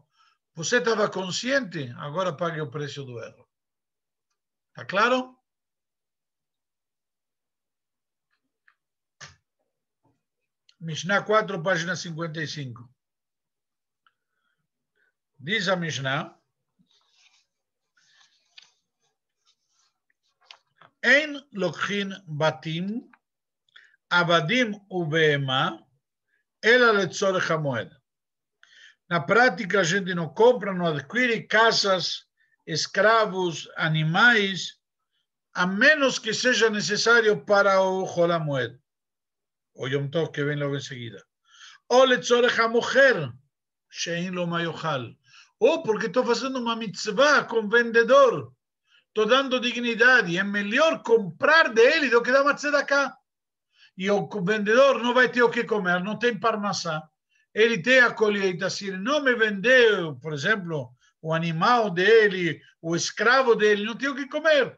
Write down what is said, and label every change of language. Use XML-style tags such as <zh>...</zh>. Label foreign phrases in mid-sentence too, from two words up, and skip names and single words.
<pt>Você estava consciente, agora pague o preço do erro. Está claro? Mishnah 4, página 55. Diz a Mishnah:</pt> <he>אין לוקחין בתים, עבדים ובהמה, אלא לצורך המועד.</he> <pt>Na prática, a gente não compra, não adquire casas, escravos, animais, a menos que seja necessário para o Chol HaMoed, o Yom Tov que vem logo em seguida.</pt> <he>או לצורך המוכר, שאין לו מה יאכל.</he> <pt>Ou porque estou fazendo uma mitzvah com vendedor, estou dando dignidade, é melhor comprar dele do que dar uma tzedakah. E o vendedor não vai ter o que comer, não tem parnassá. Ele tem a colheita, se ele não me vendeu, por exemplo, o animal dele, o escravo dele, não tem o que comer.</pt>